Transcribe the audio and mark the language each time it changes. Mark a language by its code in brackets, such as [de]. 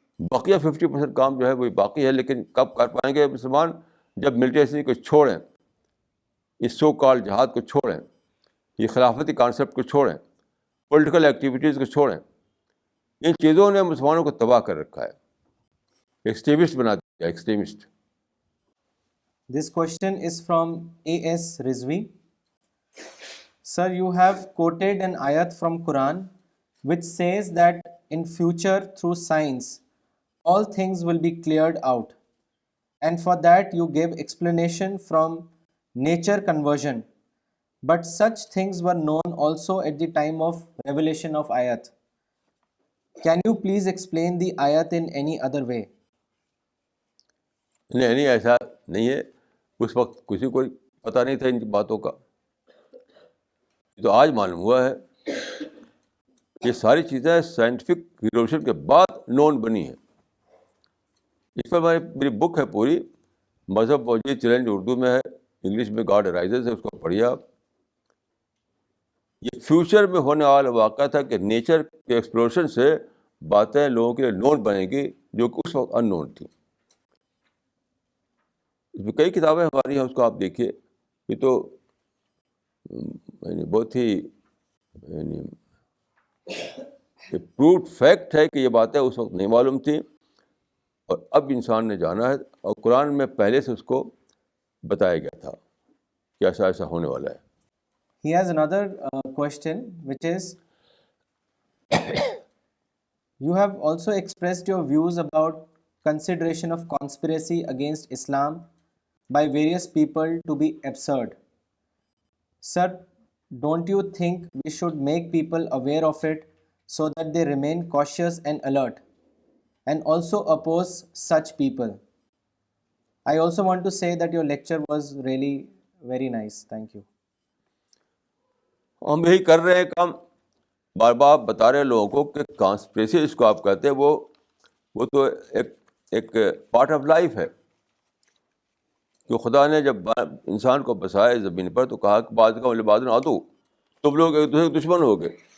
[ur] بقیہ 50% کام جو ہے وہ باقی ہے. لیکن کب کر پائیں گے مسلمان؟ جب ملٹینسی کو چھوڑیں, اس [en] so call جہاد [ur] کو چھوڑیں, یہ خلافتی کانسیپٹ کو چھوڑیں, [en] political activities [ur] کو چھوڑیں. ان چیزوں نے مسلمانوں کو تباہ کر رکھا ہے, ایکسٹریمسٹ بنا دیا, extremist. [en] This question is from A.S. Rizvi. Sir, you have quoted an ayat from Quran which says that in future through science all things will be cleared out, and for that you gave explanation from nature conversion, but such things were known also at the time of revelation of ayat. Can you please explain the ayat in any other way? [ur] نہیں نہیں ایسا نہیں ہے. اس وقت کسی کو پتہ نہیں تھا ان کی باتوں کا. تو آج معلوم ہوا ہے. یہ ساری چیزیں [en] scientific revolution [ur] کے بعد نون بنی ہیں. اس پر میری بک ہے پوری, مذہب موجود چیلنج, اردو میں ہے, انگلش میں گاڈ رائزز ہے, اس کو پڑھیے آپ. یہ فیوچر میں ہونے والا واقعہ تھا کہ نیچر کے ایکسپلوریشن سے باتیں لوگوں کے لیے نون بنے گی جو کہ اس وقت [en] unknown [ur] تھیں. اس میں کئی کتابیں ہماری ہیں, اس کو آپ دیکھیے. یہ تو یعنی بہت ہی یعنی [en] proved fact [ur] ہے کہ یہ باتیں اس وقت نہیں معلوم تھیں اور اب انسان نے جانا ہے, اور قرآن میں پہلے سے اس کو بتایا گیا تھا کہ ایسا ایسا ہونے والا ہے. [en] He has another question, which is, you have also expressed your views about consideration of conspiracy against Islam by various people to be absurd. Sir, don't you think we should make people aware of it so that they remain cautious and alert, and also oppose such people? I also want to say that your lecture was really very nice. Thank you. [ur] ہم یہی کر رہے ہیں کام. بار بار بتا رہے ہیں لوگوں کو کہ کانسپریسی اس کو آپ کہتے ہیں, وہ تو ایک [en] part of life [ur] ہے. کہ خدا نے جب انسان کو بسایا زمین پر تو کہا کہ بعض کا بعض عدو, تم لوگ ایک دوسرے کے دشمن ہو گئے.